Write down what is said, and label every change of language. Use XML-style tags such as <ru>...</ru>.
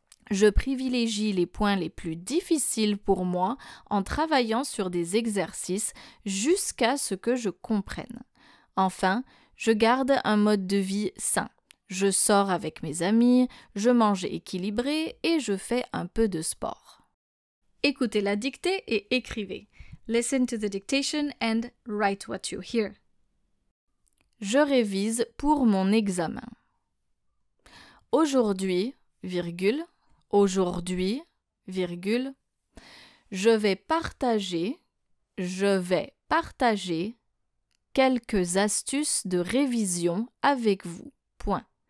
<fr>Je privilégie les points les plus difficiles pour moi en travaillant sur des exercices jusqu'à ce que je comprenne. Enfin, je garde un mode de vie sain. Je sors avec mes amis, je mange équilibré et je fais un peu de sport. Écoutez la dictée et écrivez.</fr> <en>Listen to the dictation and write what you hear.</en> <fr>Je révise pour mon examen. Aujourd'hui, virgule, aujourd'hui, virgule, je vais partager quelques astuces de révision avec vous. Point.</fr>